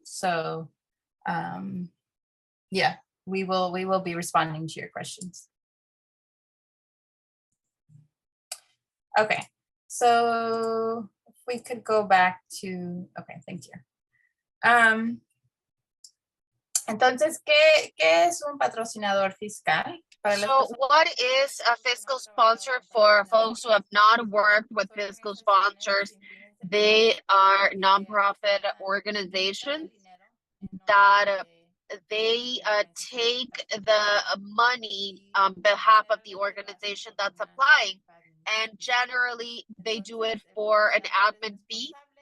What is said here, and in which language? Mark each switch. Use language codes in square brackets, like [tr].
[en] So yeah, we will be responding to your questions. Okay, so if we could go back to, okay, thank you. [es] Entonces, ¿qué es un patrocinador fiscal? [en] So what is a fiscal sponsor for folks who have not worked with fiscal sponsors? They are nonprofit organizations that they take the money on behalf of the organization that's applying, and generally they do it for an admin fee.